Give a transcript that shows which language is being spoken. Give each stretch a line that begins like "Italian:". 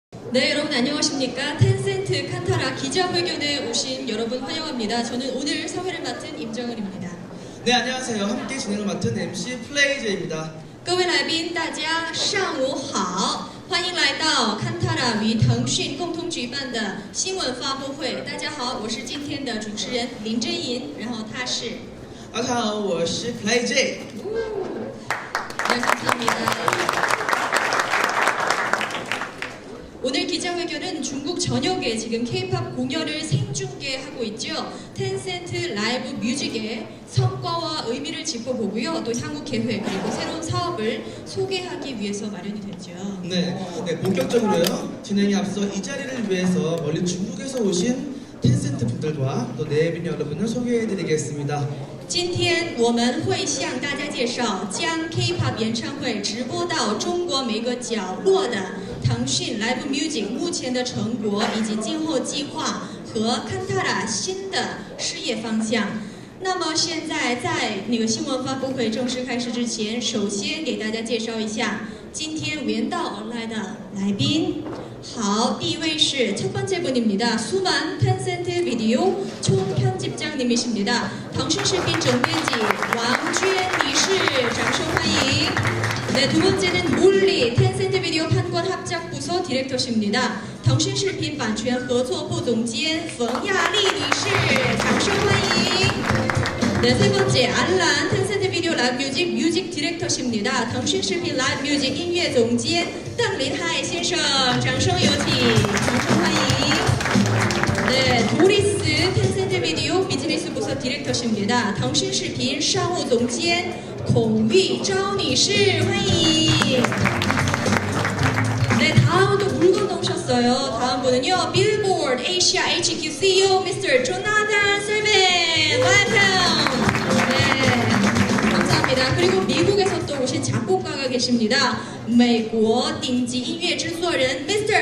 Korean: 네, 여러분 안녕하십니까? 텐센트 칸타라 기자회견에 오신 여러분 환영합니다. 저는 오늘 사회를 맡은 임정은입니다. 네, 안녕하세요. 함께 진행을 맡은 MC 플레이제입니다.
Chinese: 各位来宾，大家上午好，欢迎来到康塔拉与腾讯共同举办的新闻发布会。大家好，我是今天的主持人林真莹，然后他是。大家好，我是 플레이제。
Korean: 네, 감사합니다. 오늘 기자회견은 중국 전역에 지금 K-팝 공연을 생중계하고 있죠. 텐센트 라이브 뮤직의 성과와 의미를 짚어보고요. 또 향후 계획 그리고 새로운 사업을 소개하기 위해서 마련이 됐죠. 네, 본격적으로요. 진행에 앞서 이 자리를 위해서 멀리 중국에서 오신 텐센트 분들과 또 내빈 여러분을 소개해드리겠습니다.
Chinese: 今天我们会向大家介绍将 K-pop 演唱会直播到中国每个角落的腾讯 Live Music 目前的成果以及今后计划和 Kantara 新的事业方向。那么现在在新闻发布会正式开始之前，首先给大家介绍一下今天远道而来的来宾。好，第一位是
Korean: 첫 번째 분입니다. 수만 텐센트 비디오 총편집장님이십니다.
Chinese: 腾讯视频总编辑王娟女士，掌声欢迎。
Korean: 네, 두 번째는 몰리 텐센트 비디오 판권 합작 부서 디렉터십니다.
Chinese: 腾讯视频版权合作部总监冯亚丽女士，掌声欢迎。
Korean: 네, 세 번째 알란 텐센트 비디오 라이브 뮤직 뮤직 디렉터십니다.
Chinese: 腾讯视频 라이브 뮤직 音乐总监邓林海先生，掌声有请，掌声欢迎。
Korean: 네, 도리스 텐센트 비디오 비즈니스 부서 디렉터십니다.
Chinese: 腾讯视频商务总监孔玉昭女士，欢迎。
Korean: 네, 다음도 물 건너오셨어요. 다음 분은요, 빌보드 아시아 HQ CEO Mr. 조나단 셀벤, welcome. 네, 감사합니다. 그리고 미국에서 또 오신 작곡가가 계십니다.
Chinese: 美国顶级音乐制作人 Mr.